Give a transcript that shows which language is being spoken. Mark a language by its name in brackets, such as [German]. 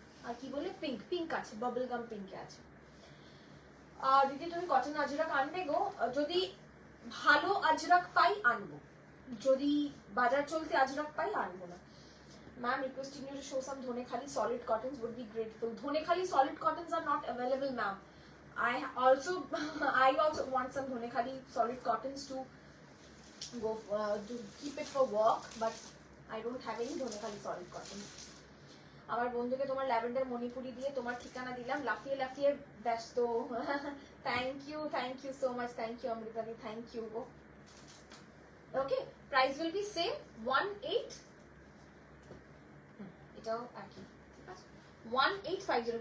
[Bangla] আর কি বলে pink, pink আছে, বাবল গাম পিঙ্কে আছে। আর দিদি তুমি কটন আজরাক আনবে গো? যদি ভালো আজরাক পাই আনবো, যদি বাজার চলতে আজরাক পাই আনবো না। [English] Ma'am requesting you to show some Dhaniakhali solid cottons, would be grateful. Dhaniakhali solid cottons are not available, ma'am. I also want some Dhaniakhali solid cottons to go to keep it for work, but I don't have any Dhaniakhali solid cottons. [Bangla] আমার বন্ধুকে তোমার lavender Manipuri দিয়ে তোমার ঠিকানা দিলাম, লাফিয়ে লাফিয়ে ব্যস্ত। [English] Thank you so much, thank you অমৃতাদি, thank you গো। Okay, price will be same 18, [Bangla] এটাও একই, ঠিক আছে [English] 1850।